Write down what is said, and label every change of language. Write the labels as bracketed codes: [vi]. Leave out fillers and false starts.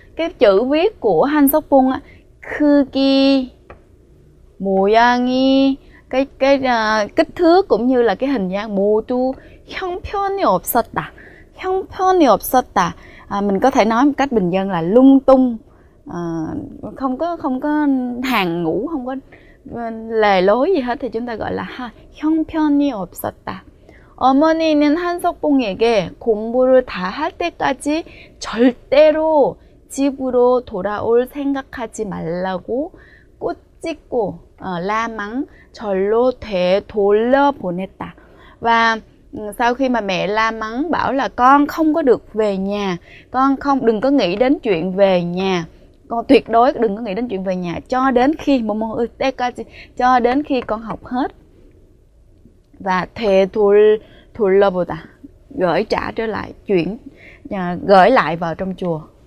[vi] Cái chữ viết của 한석봉 á, [ko] 크기, 모양이, [vi] cái kích thước cũng như là cái hình dáng [ko] 모두 형편이 없었다. 형편이 없었다. [vi] Mình có thể nói một cách bình dân là lung tung, không có hàng ngũ, không có lề lối gì hết thì chúng ta gọi là 형편이 없었다. [ko] 어머니는 한석봉에게 공부를 다 할 때까지 절대로 집으로 돌아올 생각하지 말라고 꼬집고 [vi] la mắng, [ko] 절로 되돌려보냈다. [vi] Và sau khi mà mẹ la mắng bảo là con không có được về nhà, con đừng có nghĩ đến chuyện về nhà, con tuyệt đối đừng có nghĩ đến chuyện về nhà cho đến khi cho đến khi con học hết. Và 되돌려보다, gửi trả trở lại, gửi lại vào trong chùa.